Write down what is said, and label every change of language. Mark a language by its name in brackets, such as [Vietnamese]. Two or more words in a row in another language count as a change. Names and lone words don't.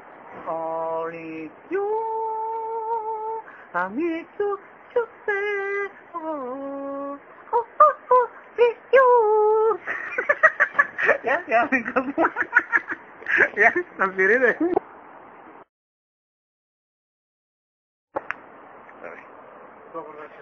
[English] Only you, I need to say, oh, oh, oh, oh, it's you. [Spanish] Ya, me encantó. Ya, aspiré de... [Bulgarian] Добър вечер.